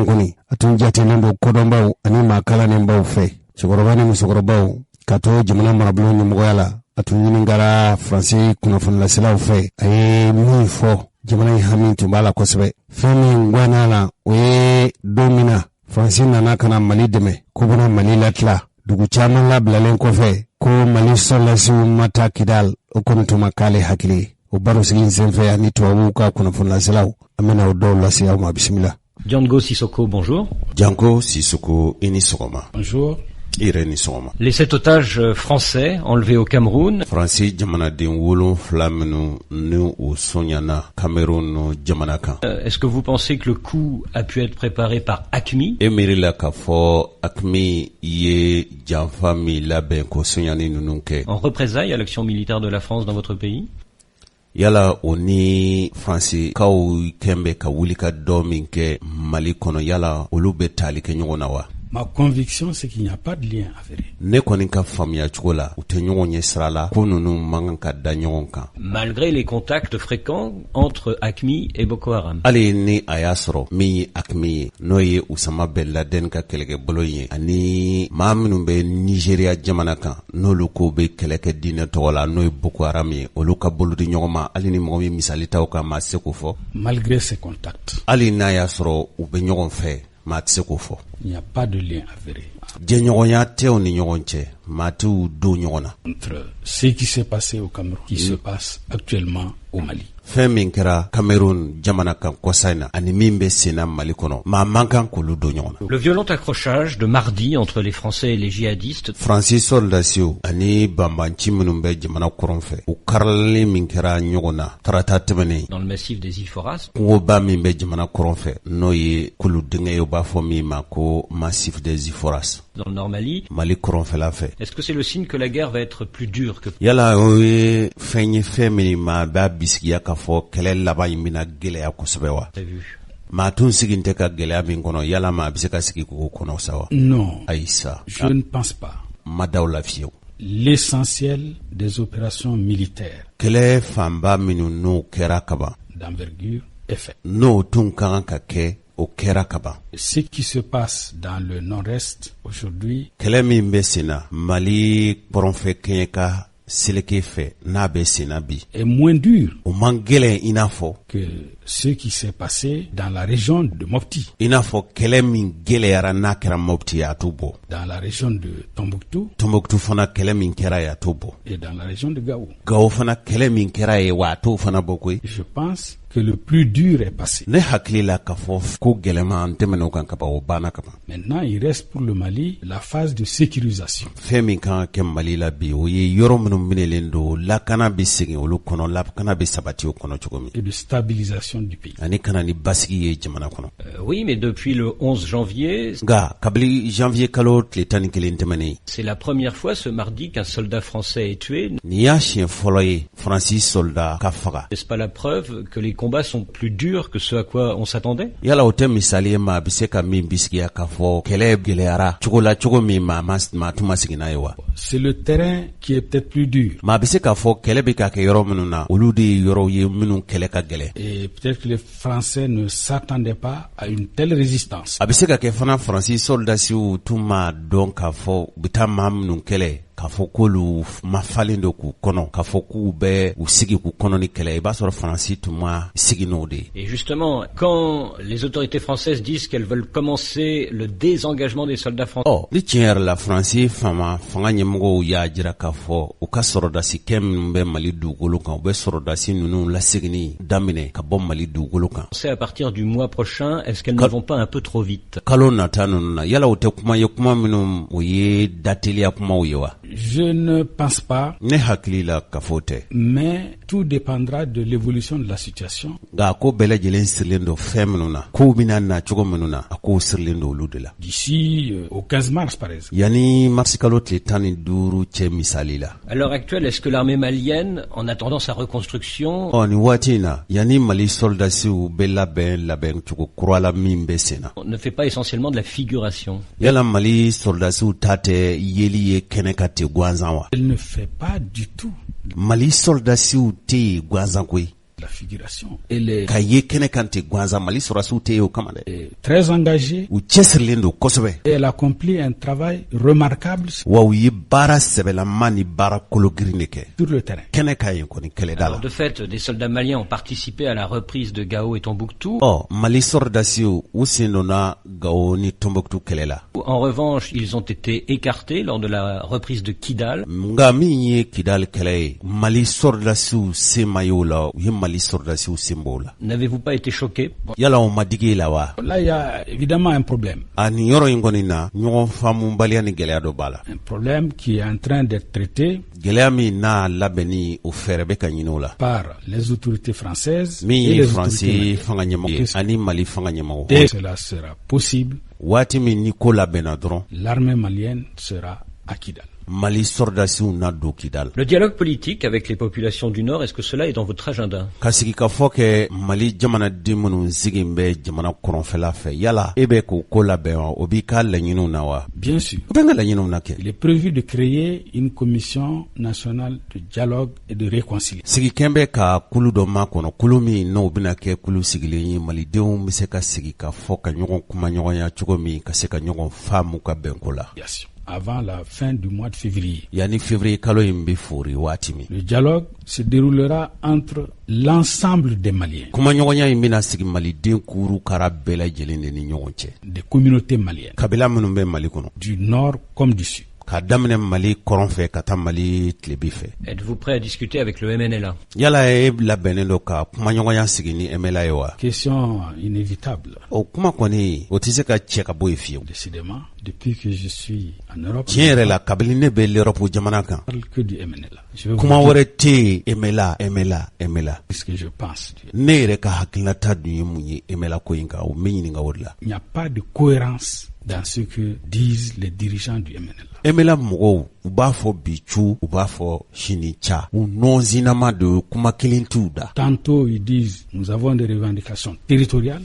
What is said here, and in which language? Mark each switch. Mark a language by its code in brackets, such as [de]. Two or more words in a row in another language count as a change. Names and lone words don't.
[bm] kɔni a tun jatelen don kodɔnbaw ani maa kalannenbaw fɛ cɛkɔrɔba ni musokɔrɔbaw ka to jamana marabolo ɲɛmɔgɔya la a tun ɲininkara Faransi kunnafonilaselaw fɛ a ye min fɔ jamana in hami tun b'a la kosɛbɛ fɛn min ganna la o ye don min na Faransi nana ka na Mali dɛmɛ ko bɛna Mali latila dugu caman labilalen kɔfɛ ko Mali sɔrɔlasiw ma taa Kidal o kɔni tun ma k'ale hakili ye o barosigi in senfɛ ani tubabuw ka kunnafonilaselaw an bɛna o dɔw lase aw ma bisimila. [fr] Janko Sisoko, bonjour. [bm] Janko Sisoko, ini sɔgɔma. [fr] Bonjour. Irene Soma. Les 7 otages français enlevés au Cameroun. [bm] Francis jamanaden 7 minnu ni o sonyana Cameroun jamana kan. [fr] Est-ce que vous pensez que le coup a pu être préparé par AQMI? [bm] Emirila ka fɔ AQMI ye janfa mi labɛn ko sonyani ninnu kɛ. [fr] En représailles à l'action militaire de la France dans votre pays? [bm] Yala o ni Fransi kaw kɛnbɛ ka wuli ka dɔ min kɛ Mali kɔnɔ yala olu bɛ tali kɛ ɲɔgɔn na wa? [fr] Ma conviction, c'est qu'il n'y a pas de lien avéré. [bm] Ne kɔni ka faamuya cogo la u tɛ ɲɔgɔn ɲɛ sira la ko ninnu man kan ka da ɲɔgɔn kan. [fr] Malgré les contacts fréquents entre AQMI et Boko Haram. [bm] Hali ni a y'a sɔrɔ min ye AQMI ye n'o ye Usama Ben Laden ka kɛlɛkɛbolo ye ani maa minnu bɛ Nigeria jamana kan n'olu ko bɛ kɛlɛ kɛ diinɛ tɔgɔ la n'o ye Boko Haram ye olu ka bolo di ɲɔgɔn ma hali ni mɔgɔ min misali taw kan maa tɛ se k'o fɔ. [fr] Malgré ces contacts. [bm] Hali n'a y'a sɔrɔ u bɛ ɲɔgɔn fɛ maa tɛ se k'o fɔ. [fr] Il n'y a pas de lien avéré. [bm] Jɛɲɔgɔnya tɛw ni ɲɔgɔn cɛ maa t'u don ɲɔgɔn na. [fr] Entre ce qui s'est passé au Cameroun, qui se passe actuellement au Mali. [bm] Fɛn min kɛra Cameroun jamana kan kɔsa in na ani min bɛ senna Mali kɔnɔ maa man kan k'olu don ɲɔgɔn na. [fr] Le violent accrochage de mardi entre les Français et les djihadistes. [bm] Francis soldasiw ani banbanci minnu bɛ jamana kɔrɔn fɛ u karilali min kɛra ɲɔgɔn na tarata tɛmɛnen. [fr] Dans le massif des îles Foras. [bm] Kungoba min bɛ jamana kɔrɔn fɛ n'o ye kulu dingɛ ye u b'a fɔ min ma ko [fr] massif des îles Foras. Dans le Nord Mali. [bm] Mali kɔrɔnfɛla fɛ. [fr] Est-ce que c'est le signe que la guerre va être plus dure que... [bm] Yala o ye fɛn ye fɛn min ma b'a bisigiya k'a fɔ kɛlɛ laban in bɛna gɛlɛya kosɛbɛ wa? Maa tun sigin tɛ ka gɛlɛya min kɔnɔ yala maa bɛ se ka sigi k'o kɔnɔ sa wa? [fr] Non. [bm] Ayi sa. [fr] Je ne pense pas. [bm] Ma daw la fiyewu. [fr] L'essentiel des opérations militaires. [bm] Kɛlɛ fanba minnu n'o kɛra kaban. [fr] D'envergure est fait. [bm] N'o tun ka kan ka kɛ o kɛra kaban. [fr] Ce qui se passe dans le nord-est aujourd'hui [bm] Kɛlɛ min bɛ sen na Mali kɔrɔnfɛ kɛɲɛ ka seleke fɛ n'a bɛ sen na bi. [fr] est moins dur [bm] O man gɛlɛn i n'a fɔ [fr] que ce qui s'est passé dans la région de Mopti, [bm] i n'a fɔ kɛlɛ min gɛlɛyara n'a kɛra Mopti a t'o bɔ. [fr] dans la région de Tombouctou [bm] Tombouctou fana kɛlɛ min kɛra ye a t'o bɔ. [fr] et dans la région de Gao. [bm] Gao fana kɛlɛ min kɛra ye wa a t'o fana bɔ koyi. [fr] Je pense que le plus dur est passé. [bm] Ne hakili la k'a fɔ ko gɛlɛma an tɛmɛna o kan ka ban o banna ka ban. [fr] Maintenant, il reste pour le Mali la phase de sécurisation. [bm] Fɛn min kan ka kɛ Mali la bi o ye yɔrɔ minnu minɛlen don lakana bɛ segin olu kɔnɔ lakana bɛ sabati o kɔnɔ cogo min. [fr] Et de stabilisation du pays. [bm] Ani kana ni basigi ye jamana kɔnɔ. [fr] Oui, mais depuis le 11 janvier, [bm] Nka kabili janvier kalo tile 11 tɛmɛnen [fr] c'est la première fois ce mardi qu'un soldat français est tué. [bm] nin y'a siɲɛ fɔlɔ ye Faransi soldat ka faga. [fr] N'est-ce pas la preuve que les combats sont plus durs que ce à quoi on s'attendait? [bm] Yala o tɛ misali ye ma a bɛ se ka min bisigiya k'a fɔ kɛlɛ gɛlɛyara cogo la cogo min maa tun ma sigi n'a ye wa. [fr] C'est le terrain qui est peut-être plus dur. [bm] Maa a bɛ se k'a fɔ kɛlɛ bɛ ka kɛ yɔrɔ minnu na olu de ye yɔrɔw ye minnu kɛlɛ ka gɛlɛn. [fr] Et peut-être que les Français ne s'attendaient pas à une telle résistance. [bm] A bɛ se ka kɛ fana Faransi soldasiw tun ma dɔn k'a fɔ u bɛ taa maa minnu kɛlɛ k'a fɔ k'olu ma falen don k'u kɔnɔ k'a fɔ k'u bɛ u sigi k'u kɔnɔ ni kɛlɛ i b'a sɔrɔ Faransi tun ma sigi n'o de ye. [fr] Et justement, quand les autorités françaises disent qu'elles veulent commencer le désengagement des soldats français, [bm] Ni tiɲɛ yɛrɛ la Faransi fanga ɲɛmɔgɔw y'a jira k'a fɔ u ka sɔrɔdasi kɛ minnu bɛ Mali dugukolo kan u bɛ sɔrɔdasi ninnu laseginni daminɛ ka bɔ Mali dugukolo kan. [fr] à partir du mois prochain, est-ce qu'elles ne vont pas un peu trop vite? [bm] Kalo nata ninnu na yala o tɛ kuma ye kuma minnu o ye dateliya kumaw ye wa. [fr] Je ne pense pas, [bm] Ne hakili la k'a fɔ o tɛ. [fr] mais tout dépendra de l'évolution de la situation. [bm] Nka a ko bɛɛ lajɛlen sirilen don fɛn minnu na kow bɛna na cogo minnu na a kow sirilen don olu de la. [fr] D'ici au 15 mars, par exemple. [bm] Yani marisi kalo tile 15 cɛ misali la. [fr] À l'heure actuelle, est-ce que l'armée malienne, en attendant sa reconstruction, [bm] Nin waati in na yani Mali soldasiw bɛ labɛn cogo kura la min bɛ sen na. [fr] ne fait pas essentiellement de la figuration? [bm] Yala Mali soldasiw ta tɛ yeli ye kɛnɛ ka te gansan wa. [fr] Elle ne fait pas du tout [bm] Mali soldasiw tɛ yen gansan koyi. [fr] la figuration. Elle est [bm] Ka ye kɛnɛ kan te gansan Mali soldasiw tɛ yen o kama dɛ. [fr] très engagée [bm] U cɛsirilen don kosɛbɛ. [fr] et elle accomplit un travail remarquable [bm] Wa u ye baara sɛbɛlama ni baara kologirin de kɛ. [fr] sur le terrain. [bm] Kɛnɛ ka yen kɔni kɛlɛda la. [fr] Alors, de fait, des soldats maliens ont participé à la reprise de Gao et Tombouctou. [bm] Mali soldasiw u sen donna Gao ni Tombouctou kɛlɛ la. [fr] En revanche, ils ont été écartés lors de la reprise de Kidal. [bm] Nga min ye Kidal kɛlɛ ye Mali soldasiw sen ma ye o la u ye Mali soldasiw sen b'o la. [fr] N'avez-vous pas été choqué? [bm] Yala o ma digi la wa. [fr] Là, il y a évidemment un problème. [bm] A nin yɔrɔ in kɔni na ɲɔgɔn faamubaliya ni gɛlɛya dɔ b'a la. [fr] Un problème qui est en train d'être traité [bm] Gɛlɛya min n'a labɛnni o fɛɛrɛ bɛ ka ɲini o la. [fr] par les autorités françaises [bm] Min [fr] et [bm] ye [fr] les [bm] Faransi [fr] autorités [bm] fanga ɲɛmɔgɔ ye ani Mali fanga ɲɛmɔgɔ. [fr] Dès que cela sera possible, [bm] Waati min ni ko labɛnna dɔrɔn [fr] l'armée malienne sera à Kidal. [bm] Mali soldasiw na don Kidal. [fr] Le dialogue politique avec les populations du Nord, est-ce que cela est dans votre agenda? [bm] Ka sigi ka fɔ kɛ Mali jamanaden minnu sigilen bɛ jamana kɔrɔnfɛla fɛ yala e bɛ k'o ko labɛn wa o b'i ka laɲiniw na wa. [fr] Bien sûr. [bm] O bɛ n ka laɲiniw na kɛ. [fr] Il est prévu de créer une commission nationale de dialogue et de réconciliation. [bm] Sigikɛn bɛ ka kulu dɔ ma kɔnɔ kulu min n'o bɛna kɛ kulu sigilen ye malidenw bɛ se ka sigi ka fɔ ka ɲɔgɔn kuma ɲɔgɔnya cogo min ka se ka ɲɔgɔn faamu ka bɛnko la. [fr] Avant la fin du mois de février. [bm] Yani février kalo in bɛ fori waati min. [fr] Le dialogue se déroulera entre l'ensemble des Maliens. [bm] Kuma ɲɔgɔnya in bɛna sigi maliden kuru kara bɛɛ lajɛlen de ni ɲɔgɔn cɛ. [fr] Des communautés maliennes. [bm] Kabila minnu bɛ Mali kɔnɔ. [fr] Du nord comme du sud. [bm] Ka daminɛ Mali kɔrɔn fɛ ka taa Mali tilebi fɛ. [fr] Êtes-vous prêt à discuter avec le MNLA? [bm] Yala e labɛnnen don ka kuma ɲɔgɔnya sigi ni MNLA ye wa? [fr] Question inévitable. [bm] O kuma kɔni o tɛ se ka cɛ ka bɔ yen fiyewu. [fr] Décidément, depuis que je suis en Europe, [bm] tiɲɛ yɛrɛ la kabini ne bɛ l'Europe jamana kan. [fr] Je parle que du MNLA. [bm] Kuma wɛrɛ tɛ yen MNLA. [fr] C'est ce que je pense. [bm] Ne yɛrɛ ka hakilinata dun ye mun ye MNLA ko in kan o bɛ ɲininka o de la. [fr] Il n'y a pas de cohérence dans ce que disent les dirigeants du MNLA. [bm] MNLA mɔgɔw u b'a fɔ bi cu u b'a fɔ sini ca u nɔnzinama de kuma kelen t'u da. [fr] Tantôt ils disent nous avons des revendications territoriales.